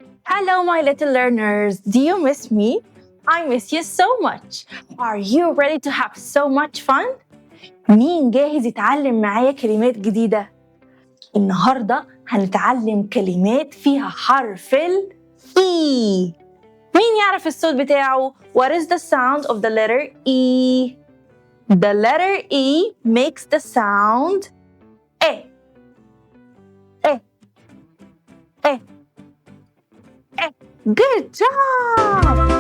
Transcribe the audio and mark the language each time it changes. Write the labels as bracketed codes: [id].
[en] Hello, my little learners. Do you miss me? I miss you so much. Are you ready to have so much fun? [ar] مين جاهز يتعلم معايا كلمات جديدة؟ النهاردة هنتعلم كلمات فيها حرف ال E. مين يعرف الصوت بتاعه؟ [en] What is the sound of the letter E? The letter E makes the sound E. E. E. E. Good job!